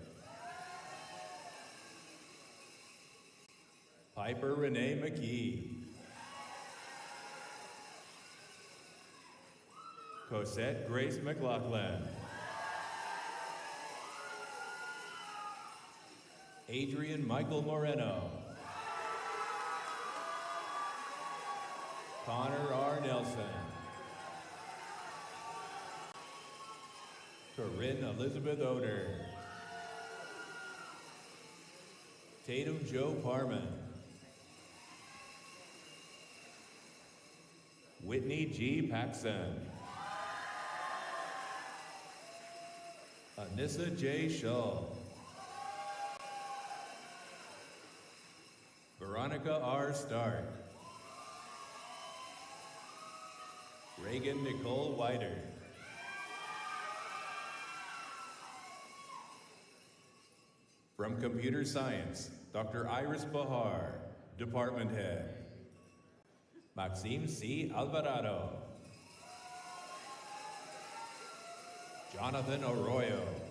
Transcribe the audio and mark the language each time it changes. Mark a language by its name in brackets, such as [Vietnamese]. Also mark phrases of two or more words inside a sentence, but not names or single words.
[English] Piper Renee McKee. Cosette Grace McLaughlin. Adrian Michael Moreno. Connor R. Nelson. Corinne Elizabeth Oder. Tatum Joe Parman. Whitney G. Paxson. Anissa J. Shull. Veronica R. Stark. Reagan Nicole Whiter. From Computer Science, Dr. Iris Bahar, Department Head. Maxime C. Alvarado. Jonathan Arroyo.